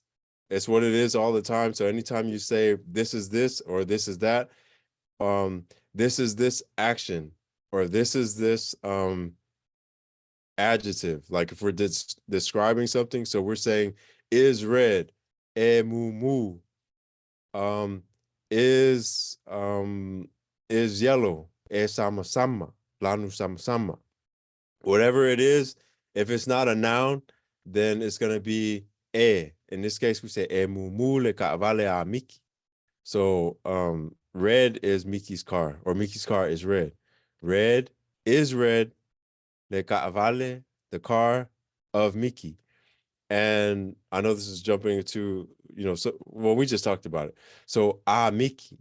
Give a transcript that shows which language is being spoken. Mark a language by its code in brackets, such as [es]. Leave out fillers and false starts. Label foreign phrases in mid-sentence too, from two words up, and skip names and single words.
[en] It's what it is all the time. So anytime you say this is this or this is that, this is this action or this is this adjective. Like if we're describing something, so we're saying is red, [sm] mu mu, [en] is yellow, [sm] sama sama, lanu sama sama. [en] Whatever it is, if it's not a noun, then it's gonna be e. In this case, we say [sm] e mu mu le kaavale a Miki. [en] So red is Miki's car, or Miki's car is red. Red is red, [sm] le kaavale, [en] the car of Miki. And I know this is jumping into, we just talked about it. So Miki.